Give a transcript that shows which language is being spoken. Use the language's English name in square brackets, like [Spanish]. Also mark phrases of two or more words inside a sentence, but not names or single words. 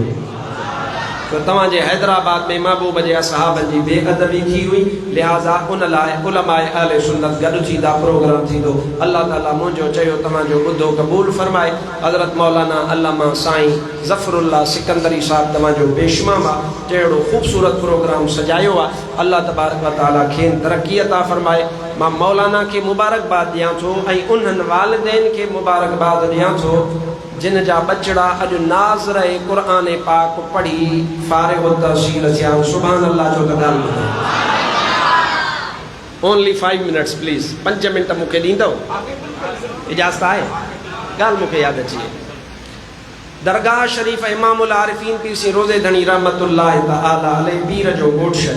[Sindhi] तो तव्हांजे हैदराबाद में महबूब जे असहाबनि जी बेअदबी थी हुई लिहाज़ा उन लाइ उलमाए अहले सुन्नत गॾु थींदा प्रोग्राम थींदो अल्लाह ताला मुंहिंजो चयो तव्हांजो ॿुधो क़बूल फरमाए हज़रत मौलाना अल्लामा साईं ज़फ़रुल्लाह सिकंदरी साहिब तव्हांजो बेशुमाम आहे जहिड़ो ख़ूबसूरत प्रोग्राम सजायो आहे अल्लाह [Arabic] تبارك وتعالى [Sindhi] खेनि तरक़ी अता फरमाए मां मौलाना खे मुबारकबाद ॾियां थो ऐं उन्हनि वालिदैन खे मुबारकबाद ॾियां थो जिन जा बचड़ा अॼु नाज़र क़ुरान पाक पढ़ी फारिग़ तहसील थिया [Arabic] سبحان الله [Sindhi] जो त ॻाल्हि ॿुधो [English] only 5 minutes please [Sindhi] 5 मिंट मूंखे ॾींदव इजाज़त आहे ॻाल्हि मूंखे यादि अची वई दरगाह शरीफ़ इमामुल आरिफ़ीन पीर सिंह रोज़े धणी [Arabic] رحمة الله تعالى عليه [Sindhi] पीर जो ॻोठ